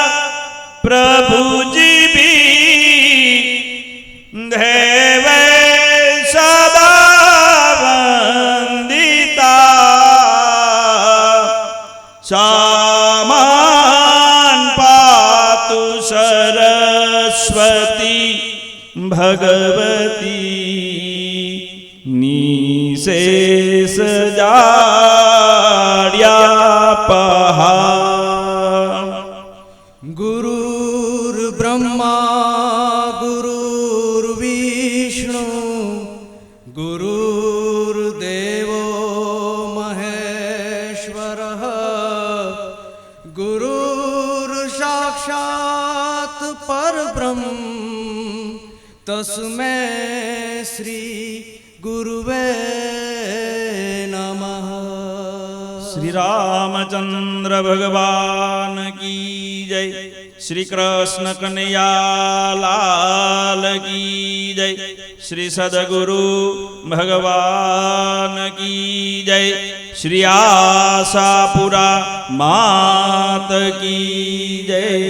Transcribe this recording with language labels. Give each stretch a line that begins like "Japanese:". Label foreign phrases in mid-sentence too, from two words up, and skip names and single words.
Sanskrit: પ્રભુજી દેવે સદા વંદિતા સામાન પાતુ સરસ્વતી ભગવતી નિશેષ જાડ્યા પહા गुरुर्ब्रह्मा गुरुर्विष्णु गुरुर्देवो महेश्वरः गुरुर्साक्षात् परब्रह्म तस्मै श्री गुरुवे नमः।
Hindi: श्री रामचंद्र भगवान की जय, श्री कृष्ण कनैया लाल की जय, श्री सदगुरु भगवान की जय, श्री आशापुरा मात की जय.